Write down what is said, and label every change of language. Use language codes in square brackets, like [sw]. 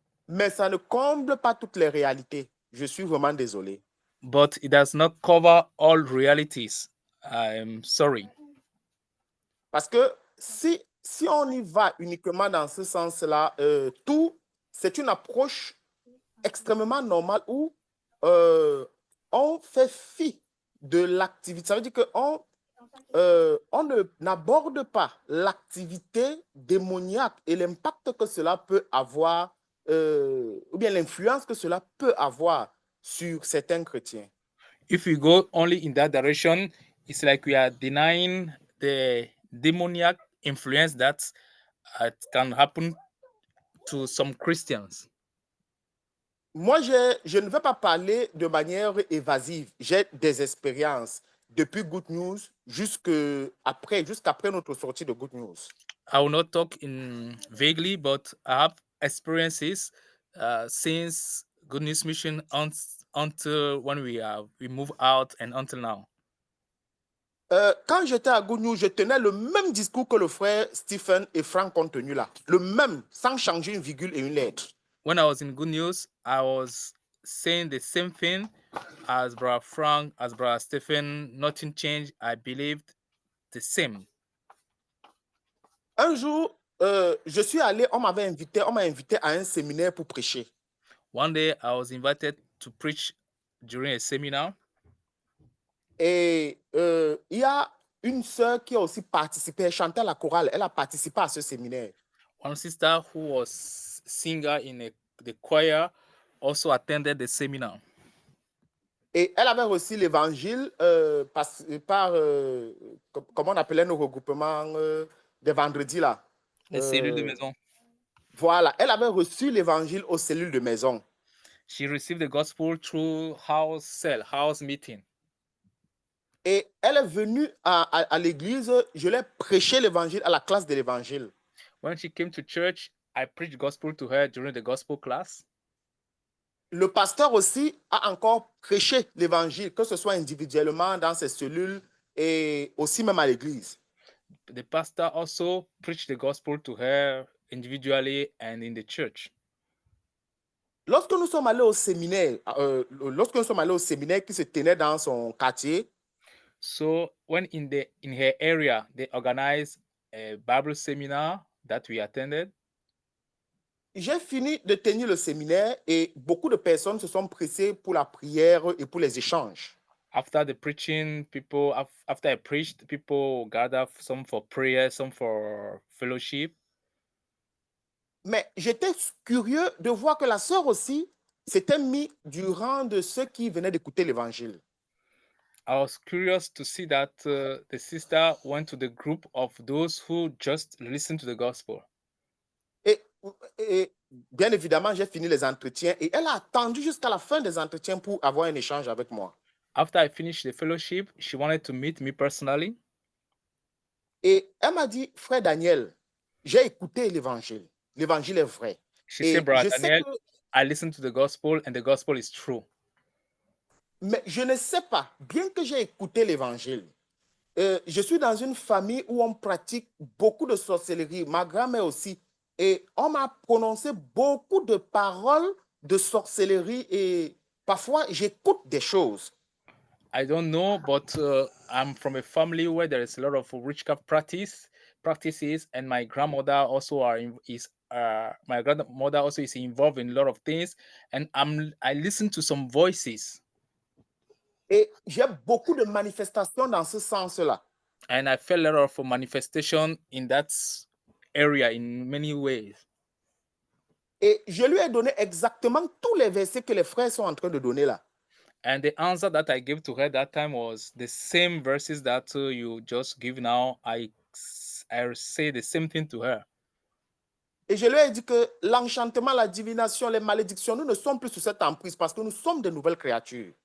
[fr] Mais ça ne comble pas toutes les réalités. Je suis vraiment désolé. [en] But it does not cover all realities. I'm sorry. [fr] Parce que si on y va uniquement dans ce sens-là, c'est une approche extrêmement normale où on fait fi de l'activité. Ça veut dire qu'on n'aborde pas l'activité démoniaque et l'impact que cela peut avoir, ou bien l'influence que cela peut avoir sur certains chrétiens. [en] If we go only in that direction, it's like we are denying the demoniac influence that can happen to some Christians. [fr] Moi, je ne veux pas parler de manière évasive. J'ai des expériences depuis Good News jusqu'après notre sortie de Good News. [en] I will not talk in vaguely, but I have experiences since Good News Mission until when we move out and until now. [fr] Quand j'étais à Good News, je tenais le même discours que le frère Stephen et Frank ont tenu là. Le même, sans changer une virgule et une lettre. [en] When I was in Good News, I was saying the same thing as Brother Frank, as Brother Stephen. Nothing changed. I believed the same. [fr] Un jour, je suis allé, on m'a invité à un séminaire pour prêcher. [en] One day I was invited to preach during a seminar, [fr] Et il y a une sœur qui a aussi participé, elle chantait à la chorale, elle a participé à ce séminaire. [en] one sister who was singer in the choir also attended the seminar. [fr] Et elle avait reçu l'évangile par, comment on appelait nos regroupements des vendredis là. Les cellules de maison. Voilà, elle avait reçu l'évangile aux cellules de maison. [en] She received the gospel through house meeting. [fr] Et elle est venue à l'église, je l'ai prêché l'évangile à la classe de l'évangile. [en] When she came to church, I preached gospel to her during the gospel class. [fr] Le pasteur aussi a encore prêché l'évangile, que ce soit individuellement dans ses cellules et aussi même à l'église. [en] The pastor also preached the gospel to her individually and in the church. [fr] Lorsque nous sommes allés au séminaire, qui se tenait dans son quartier, [en] So when in her area they organized a Bible seminar that we attended, [fr] j'ai fini de tenir le séminaire et beaucoup de personnes se sont pressées pour la prière et pour les échanges. [en] after the preaching, after I preached, people gathered, some for prayer, some for fellowship. [fr] Mais j'étais curieux de voir que la sœur aussi s'était mise du rang de ceux qui venaient d'écouter l'évangile. [en] I was curious to see that the sister went to the group of those who just listened to the gospel. [fr] Et bien évidemment, j'ai fini les entretiens et elle a attendu jusqu'à la fin des entretiens pour avoir un échange avec moi. [en] After I finished the fellowship, she wanted to meet me personally. [fr] Et elle m'a dit, frère Daniel, j'ai écouté l'évangile. L'évangile est vrai. [en] She [fr] Et [en] said, Brother [fr] je sais [en] Daniel, [fr] que, [en] I listened to the gospel and the gospel is true. [fr] mais je ne sais pas, bien que j'ai écouté l'évangile, je suis dans une famille où on pratique beaucoup de sorcellerie, ma grand-mère aussi. Et on m'a prononcé beaucoup de paroles de sorcellerie et parfois j'écoute des choses. [en] I don't know, but I'm from a family where there is a lot of witchcraft practices, and my grandmother also my grandmother also is involved in a lot of things, and I listen to some voices, [fr] Et j'ai beaucoup de manifestations dans ce sens-là. [en] and I felt a lot of manifestation in that area in many ways. [fr] Et je lui ai donné exactement tous les versets que les frères sont en train de donner là. [en] And the answer that I gave to her that time was the same verses that you just give now. I say the same thing to her. [fr] Et je lui ai dit que l'enchantement, la divination, les malédictions, nous ne sommes plus sous cette emprise parce que nous sommes de nouvelles créatures.